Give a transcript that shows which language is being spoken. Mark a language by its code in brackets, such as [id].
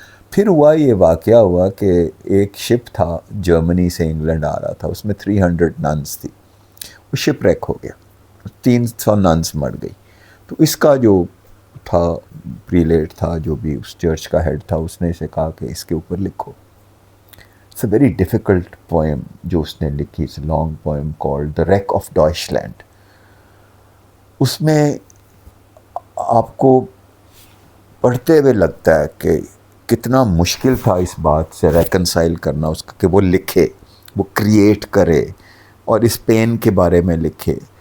[ur] پھر یہ واقعہ ہوا کہ ایک شپ تھا جرمنی سے انگلینڈ آ رہا تھا, اس میں 300 ننس تھی. وہ شپ ریک ہو گیا, 300 ننس مر گئی. تو اس کا جو تھا پریلیٹ تھا, جو بھی اس چرچ کا ہیڈ تھا, اس نے اسے کہا کہ اس کے اوپر لکھو. [en] It's a very difficult poem [ur] جو اس نے لکھی. [en] It's a long poem called The Wreck of Deutschland. [ur] اس میں آپ کو پڑھتے ہوئے لگتا ہے کہ کتنا مشکل تھا اس بات سے ریکنسائل کرنا اس کا کہ وہ لکھے, وہ کریٹ کرے اور اس پین کے بارے میں لکھے.